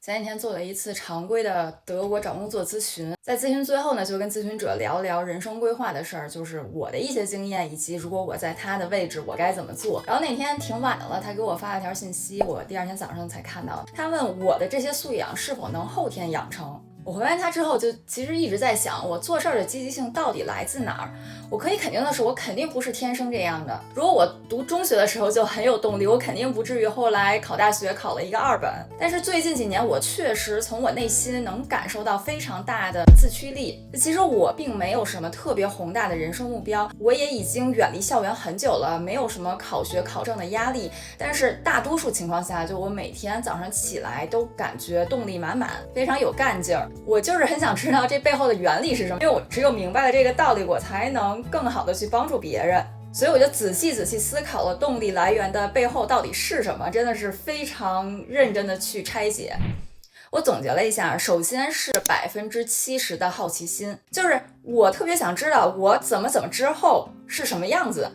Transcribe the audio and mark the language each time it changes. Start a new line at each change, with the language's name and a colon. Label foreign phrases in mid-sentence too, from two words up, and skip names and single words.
Chinese: 前几天做了一次常規的德國找工作諮詢，在諮詢最後呢，就跟諮詢者聊聊人生規劃的事兒，就是我的一些經驗，以及如果我在他的位置，我該怎麼做。然後那天挺晚的了，他給我發了條信息，我第二天早上才看到。他問我的這些素養是否能後天養成。我回完他之後，就其實一直在想，我做事兒的積極性到底來自哪兒？我可以肯定的是，我肯定不是天生這樣的。如果我讀中學的時候就很有動力，我肯定不至於後來考大學考了一個2本。但是最近幾年，我確實從我內心能感受到非常大的自驅力。其實我並沒有什麼特別宏大的人生目標，我也已經遠離校園很久了，沒有什麼考學考證的壓力。但是大多數情況下，就我每天早上起來都感覺動力滿滿，非常有幹勁兒。我就是很想知道這背後的原理是什麼，因為我只有明白了這個道理，我才能更好的去幫助別人。所以我就仔細思考了動力來源的背後到底是什麼，真的是非常認真的去拆解。我總結了一下，首先是70%的好奇心，就是我特別想知道我怎么之後是什麼樣子。